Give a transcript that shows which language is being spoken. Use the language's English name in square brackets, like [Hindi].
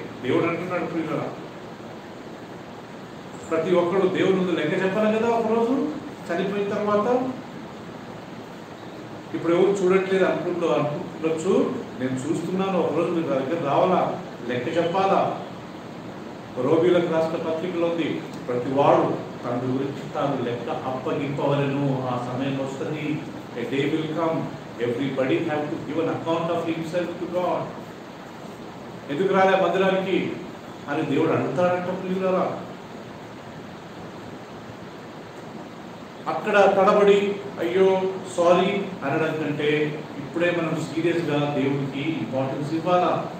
[Telugu] దేవుడు అంటున్నాడు ప్రియులరా, ప్రతి ఒక్కరు దేవుడు ముందు లెక్క చెప్పాలి కదా ఒకరోజు చనిపోయిన తర్వాత. ఇప్పుడు ఎవరు చూడట్లేదు అనుకుంటుండొచ్చు, నేను చూస్తున్నాను, ఒకరోజు మీరు నా దగ్గర రావాలా, లెక్క చెప్పాలా. రోగిలకు రాష్ట్ర పత్రికలో ఉంది, ప్రతి వాడు తన గురించి తాను లెక్క అప్పగింపవలను. ఆ సమయం వస్తుంది, [English] a day will come, everybody have to give an account of himself to God. [Telugu] ఎందుకు రాలే మందిరానికి అని దేవుడు అడుగుతాడంట ప్రియులారా. అక్కడ తడబడి అయ్యో సారీ అనడం కంటే ఇప్పుడే మనం సీరియస్గా దేవుడికి ఇంపార్టెన్స్ ఇవ్వాలా.